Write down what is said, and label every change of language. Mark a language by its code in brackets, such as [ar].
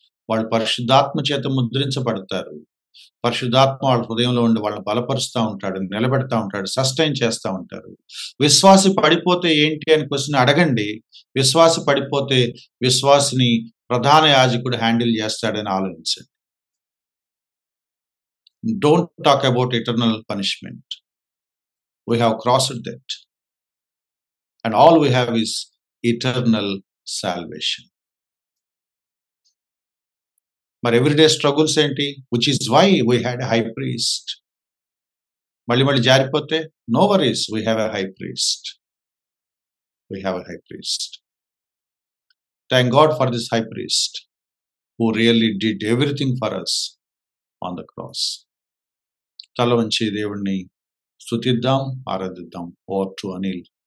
[te] వాళ్ళు పరిశుద్ధాత్మ చేత ముద్రించబడతారు. పరిశుద్ధాత్మ వాళ్ళ హృదయంలో ఉండి వాళ్ళని బలపరుస్తూ ఉంటాడు, నిలబెడతా ఉంటాడు, సస్టైన్ చేస్తూ ఉంటారు. విశ్వాసి పడిపోతే ఏంటి అని క్వశ్చన్ అడగండి. విశ్వాసి పడిపోతే విశ్వాసిని ప్రధాన యాజకుడు హ్యాండిల్ చేస్తాడని ఆలోచించండి. [en] Don't talk about eternal punishment. We have crossed that. And all we have is eternal salvation. But everyday struggles [te] enti, [en] which is why we had a high priest. [te] Mali jaripote, [en] no worries, we have a high priest. We have a high priest. Thank God for this high priest who really did everything for us on the cross. [te] తల వంచి దేవుణ్ణి స్తుతిద్దాం, ఆరాధిద్దాం. [en] over to [te] Anil.